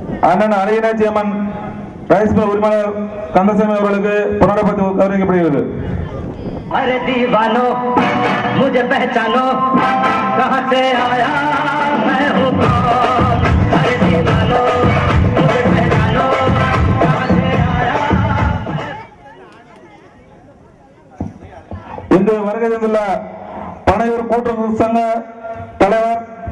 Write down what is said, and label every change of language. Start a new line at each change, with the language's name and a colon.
Tamil: அண்ணன் அரியநாச்சி அம்மன் rice mill உரிமையாளர் கந்தசாமி அவர்களுக்கு புனரபத்தி கௌரவிக்கப்படுகிறது.
Hindi: अरे दीवानो मुझे पहचानो कहाँ से आया मैं हूँ कौन. अरे दीवानो मुझे पहचानो कहाँ से आया.
Tamil: இன்று வருகை தந்துள்ள பனையூர் கூட்டுறவு சங்க தலைவர்